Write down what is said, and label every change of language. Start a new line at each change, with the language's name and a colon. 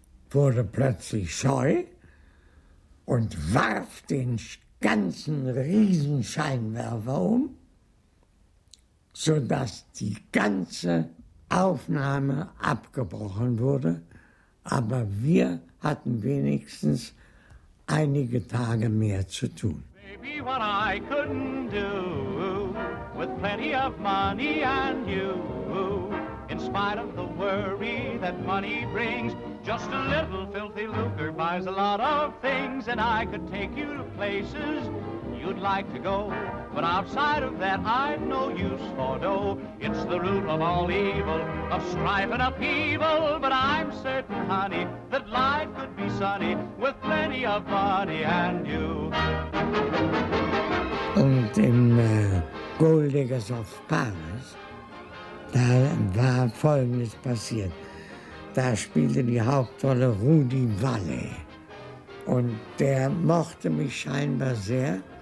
German: wurde plötzlich scheu und warf den ganzen Riesenscheinwerfer um, sodass die ganze Aufnahme abgebrochen wurde. Aber wir hatten wenigstens einige Tage mehr zu tun.
English: Baby, what I couldn't do with plenty of money and you, in spite of the worry that money brings, just a little filthy lucre buys a lot of things, and I could take you to places you'd like to go, but outside of that I've no use for dough. It's the root of all evil, of strife and upheaval, but I'm certain, honey, that life could be sunny with plenty of money and you.
German: Und im Gold Diggers of Paris, da war Folgendes passiert. Da spielte die Hauptrolle Rudy Valley. Und der mochte mich scheinbar sehr.